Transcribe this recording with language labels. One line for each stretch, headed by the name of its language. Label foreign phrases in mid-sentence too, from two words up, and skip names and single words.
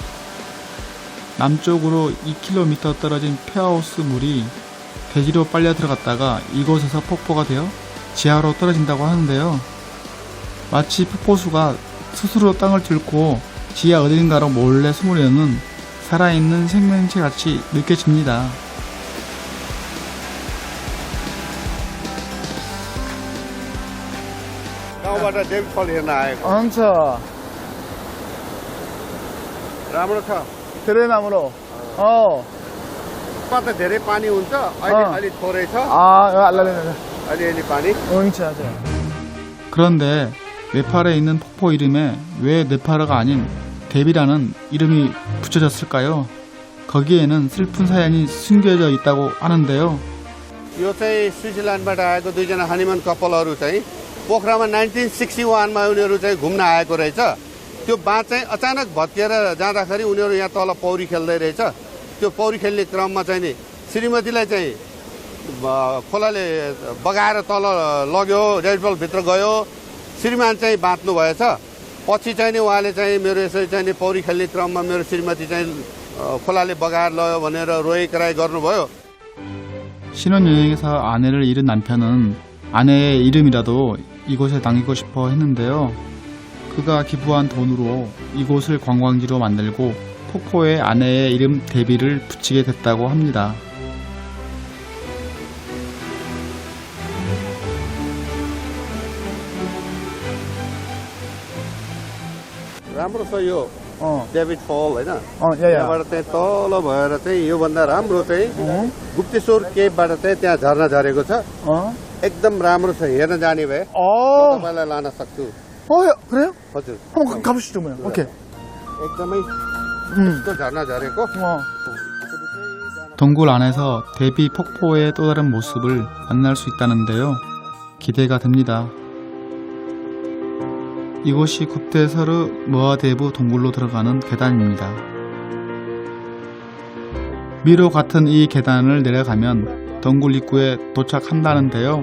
Korean: 남쪽으로 2km 떨어진 페어하우스 물이 대지로 빨려 들어갔다가 이곳에서 폭포가 되어 지하로 떨어진다고 하는데요. 마치 폭포수가 스스로 땅을 뚫고 지하 어딘가로 몰래 숨으려는 살아있는 생명체 같이 느껴집니다.
Nepali: गाउँबाट देवीफल हेर्न आएको हुन्छ. राम्रो छ धेरै राम्रो. कता धेरै पानी हुन्छ अहिले अलि थोरै छ 알라리네. अलिअलि पानी हुन्छ.
Korean: 그런데 네팔에 있는 폭포 이름에 왜 네팔어가 아닌 데비라는 이름이 붙여졌을까요? 거기에는 슬픈 사연이 숨겨져 있다고 하는데요.
Nepali: यो चाहिँ स्विजरल्यान्डबाट आएको दुईजना
English: honeymoon couples
Nepali: चाहिँ पोखरामा 1961मा उनीहरू चाहिँ घुम्न आएको रहेछ। त्यो बाँध चाहिँ अचानक भत्किएर जाँदाखेरि उनीहरू यहाँ तल पौडी खेल्दै रहेछ। त्यो पौडी खेल्ने क्रममा चाहिँ नि श्रीमतीलाई चाहिँ खोलाले बगाएर तल लग्यो, रेडबल भित्र गयो। श्रीमान चाहिँ बाँच्नु भएछ। पछि चाहिँ नि उहाँले चाहिँ मेरो यसरी चाहिँ नि पौडी खेल्ने क्रममा मेरो श्रीमती चाहिँ खोलाले बगाएर लग्यो भनेर रोइकराइ गर्नुभयो।
Korean: 신혼여행에서 아내를 잃은 남편은 아내의 이름이라도 이곳에 남기고 싶어 했는데요. 그가 기부한 돈으로 이곳을 관광지로 만들고 폭포에 아내의 이름 데비를 붙이게 됐다고 합니다.
Nepali: राम्रो छ यो डेभिड फल होइन
Korean: 야야.
Nepali: त्यहाँबाट चाहिँ तल भएर चाहिँ योभन्दा राम्रो चाहिँ गुप्तेश्वर केभबाट चाहिँ त्यहाँ झर्ना झरेको छ एकदम राम्रो छ हेर्न जाने भए तपाईँलाई लान सक्छु
Korean: 그래요?
Nepali: हजुर
Korean: 한번 가보시죠, 뭐야. 오케이.
Nepali: एकदमै यस्तो झर्ना झरेको
Korean: 동굴 안에서 데비 폭포의 또 다른 모습을 만날 수 있다는데요. 기대가 됩니다. 이곳이 굽테서르 머하데부 동굴로 들어가는 계단입니다. 미로 같은 이 계단을 내려가면 동굴 입구에 도착한다는데요.